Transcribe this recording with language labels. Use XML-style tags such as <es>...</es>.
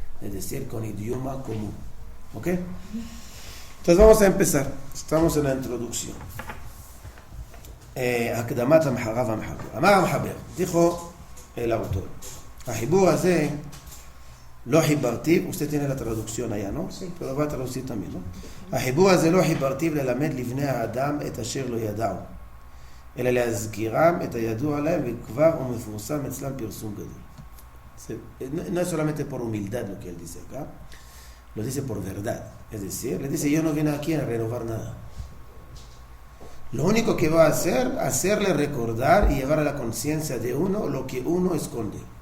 <es>Es decir, con idioma común. ¿Ok? Entonces vamos a empezar. Estamos en la introducción.</es> <he>הקדמת המחרה והמחבר. אמר המחבר,</he> <es>dijo el autor,</es> <he>החיבור הזה לא חיברתיו,</he> <es>usted tiene la traducción allá, ¿no? Sí. Pero va a traducir también, ¿no?</es> <he>החיבור הזה לא חיברתיו ללמד לבני האדם את אשר לא ידעו, אלא להזכירם את הידוע להם, וכבר הוא מפורסם אצלם פרסום גדול.</he> <es>No es solamente por humildad lo que él dice acá, lo dice por verdad. Es decir, le dice, yo no vine aquí a renovar nada. Lo único que va a hacer, hacerle recordar y llevar a la conciencia de uno lo que uno esconde.</es>